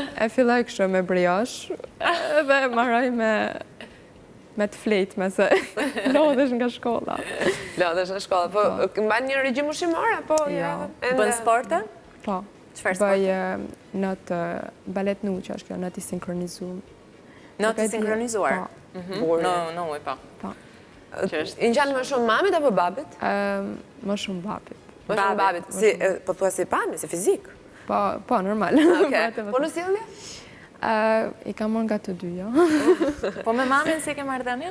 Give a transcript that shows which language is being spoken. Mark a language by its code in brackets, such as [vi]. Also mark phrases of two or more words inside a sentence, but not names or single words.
[sq] E filloj kështu me briosh, dhe marroj me të flejtë, me se lodhesh nga shkolla. Lodhesh nga shkolla, po mban një regjim ushqimor, apo? Bën sporte? Po. Bëj not balet nu, që është kjo, not i sinkronizuar. Not i sinkronizuar? Në uj, po. Po. I ngjan më shumë mamit apo babit? Më shumë babit. Më shumë babit. Po thua si pamje, si fizik? Po, normal. Po në sjellje? I kam marrë nga të dy, jo. Po me mamin si ke marrëdhënie?